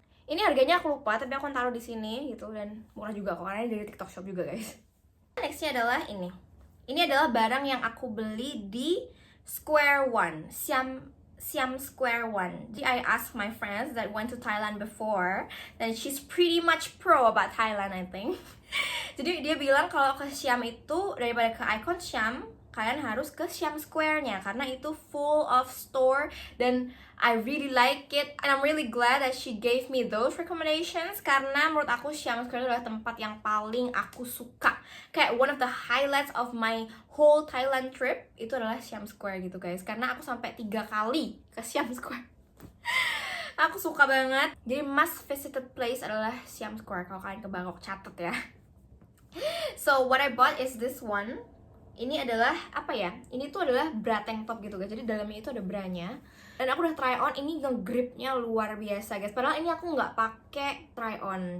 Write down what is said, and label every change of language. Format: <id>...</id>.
<id>Ini harganya aku lupa, tapi aku taruh di sini gitu, dan murah juga kok karena dari TikTok shop juga guys. Nextnya adalah ini. Ini adalah barang yang aku beli di Square One, Siam Square One.</id> <en>Jadi I asked my friends that went to Thailand before, and she's pretty much pro about Thailand I think.</en> <id>Jadi dia bilang kalau ke Siam itu, daripada ke Icon Siam, kalian harus ke Siam Square-nya karena itu</id> <en>full of store,</en> <id>dan</id> <en>I really like it, and I'm really glad that she gave me those recommendations</en> <id>karena menurut aku Siam Square itu adalah tempat yang paling aku suka. Kayak</id> <en>one of the highlights of my whole Thailand trip</en> <id>itu adalah Siam Square gitu guys, karena aku sampai 3 kali ke Siam Square. Aku suka banget. Jadi must visited place adalah Siam Square kalau kalian ke Bangkok, catat ya.</id> <en>So what I bought is this one.</en> <id>Ini adalah apa ya? Ini tuh adalah bra tank top gitu guys. Jadi dalamnya itu ada branya. Dan aku udah try on, ini nge-gripnya luar biasa guys. Padahal ini aku nggak pakai try on.</id>